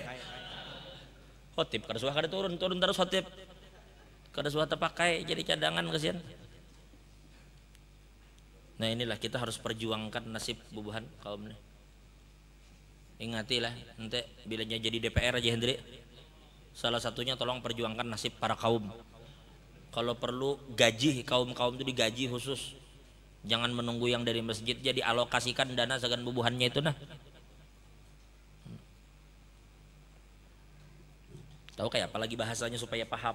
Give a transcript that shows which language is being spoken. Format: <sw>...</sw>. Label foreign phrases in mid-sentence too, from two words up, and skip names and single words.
<bjn>Khotib kada suah kada turun terus khotib. Kada suah terpakai jadi cadangan kasihan.</bjn> <id>Nah inilah kita harus perjuangkan nasib bubuhan kaum ini. Ingatilah nanti bilanya jadi DPR aja Hendri. Salah satunya tolong perjuangkan nasib para kaum. Kalau perlu gaji kaum itu digaji khusus. Jangan menunggu yang dari masjid, jadi alokasikan dana segan bubuhannya itu nah. Tahu kayak apalagi bahasanya supaya paham.</id>